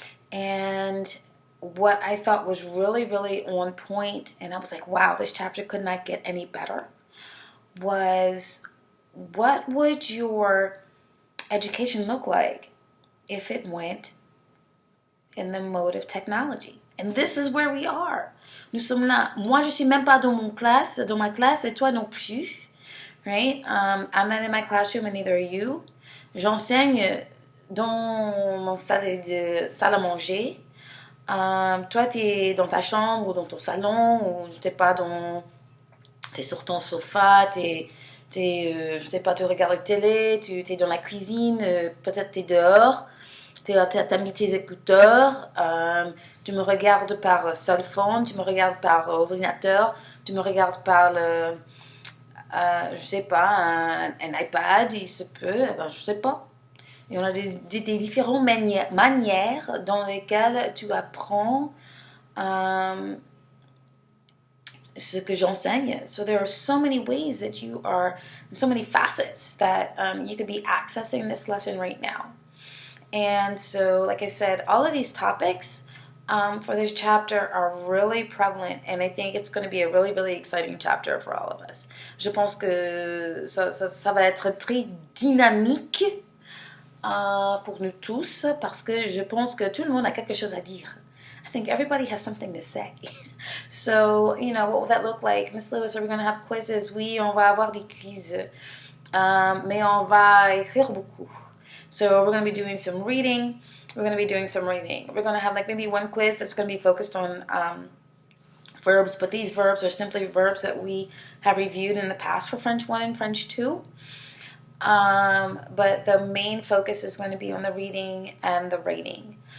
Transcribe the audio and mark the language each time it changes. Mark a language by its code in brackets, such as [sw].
[en] And what I thought was really, really on point, and I was like, wow, this chapter could not get any better, was what would your education look like if it went in the mode of technology? And this is where we are. [fr] Nous sommes là. Moi, je suis même pas dans ma classe, et toi non plus. [en] Right? I'm not in my classroom, and neither are you. [fr] J'enseigne dans mon salle à manger. Toi, tu es dans ta chambre ou dans ton salon, ou je sais pas, t'es sur ton sofa, je sais pas, tu regardes la télé, tu es dans la cuisine, peut-être tu es dehors. T'as mis tes écouteurs, tu me regardes par cell phone, tu me regardes par ordinateur, tu me regardes par je sais pas, un iPad, il se peut, je sais pas. Et on a des différentes manières dans lesquelles tu apprends ce que j'enseigne. [en] So there are so many ways that so many facets that you could be accessing this lesson right now. And so, like I said, all of these topics for this chapter are really prevalent, and I think it's going to be a really, really exciting chapter for all of us. [fr] Je pense que ça va être très dynamique pour nous tous, parce que je pense que tout le monde a quelque chose à dire. [en] I think everybody has something to say. So, what will that look like? Miss Lewis, are we going to have quizzes? [fr] Oui, on va avoir des quiz. Mais on va écrire beaucoup. [en] So we're going to be doing some reading. We're going to be doing some reading. We're going to have maybe one quiz that's going to be focused on verbs, but these verbs are simply verbs that we have reviewed in the past for French 1 and French 2. But the main focus is going to be on the reading and the writing.